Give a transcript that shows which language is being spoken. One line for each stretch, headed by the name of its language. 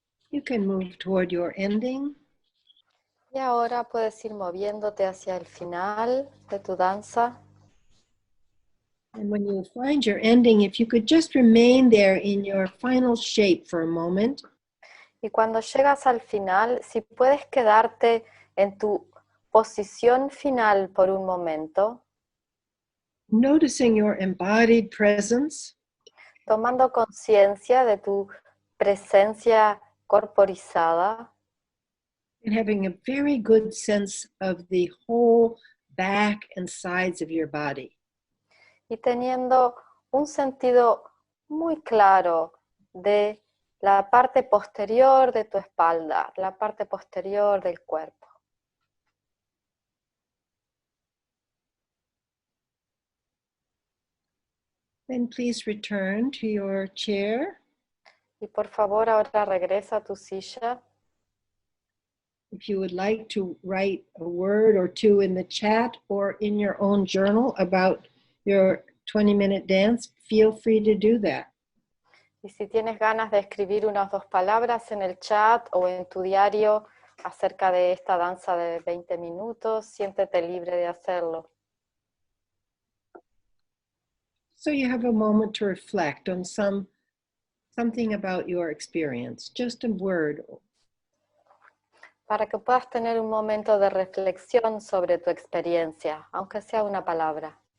English: You can move toward your ending.
Spanish: Y ahora puedes ir moviéndote hacia el final de tu danza.
English: And when you find your ending, if you could just remain there in your final shape for a moment.
Spanish: Y cuando llegas al final, si puedes quedarte en tu posición final por un momento,
English: noticing your embodied presence,
Spanish: tomando conciencia de tu presencia corporizada,
English: and having a very good sense of the whole back and sides of your body.
Spanish: Y teniendo un sentido muy claro de la parte posterior de tu espalda, la parte posterior del cuerpo.
English: Then please return to your chair.
Spanish: Y por favor ahora regresa a tu silla.
English: If you would like to write a word or two in the chat or in your own journal about your 20-minute dance, feel free to do that.
Spanish: Y si tienes ganas de escribir unas 2 palabras en el chat o en tu diario acerca de esta danza de 20 minutos, siéntete libre de hacerlo.
English: So you have a moment to reflect on something about your experience, just a word.
Spanish: Para que puedas tener un momento de reflexión sobre tu experiencia, aunque sea una palabra.